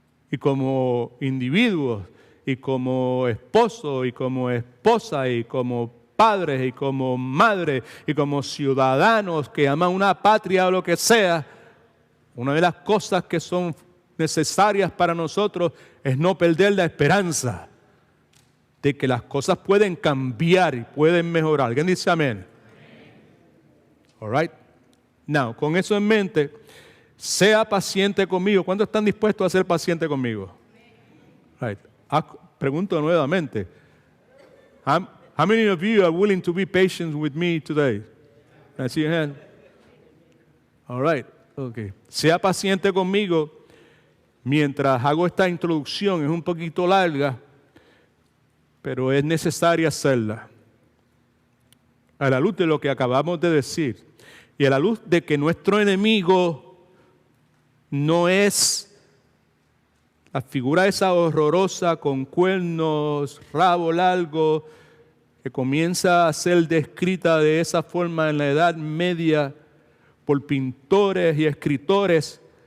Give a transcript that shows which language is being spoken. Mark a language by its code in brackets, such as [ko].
[es] Y como individuos, y como esposo, y como esposa, y como padres, y como madres, y como ciudadanos que aman una patria o lo que sea, una de las cosas que son necesarias para nosotros es no perder la esperanza de que las cosas pueden cambiar y pueden mejorar. ¿Alguien dice amén? [en] All right. [es] Now, con eso en mente, sea paciente conmigo. ¿Cuántos están dispuestos a ser pacientes conmigo? Right. Pregunto nuevamente. [en] How many of you are willing to be patient with me today? Can I see your hand? All right. Okay. [es] Sea paciente conmigo mientras hago esta introducción. Es un poquito larga, pero es necesaria hacerla. A la luz de lo que acabamos de decir y a la luz de que nuestro enemigo no es la figura esa horrorosa con cuernos, rabo largo, que comienza a ser descrita de esa forma en la Edad Media por pintores y escritores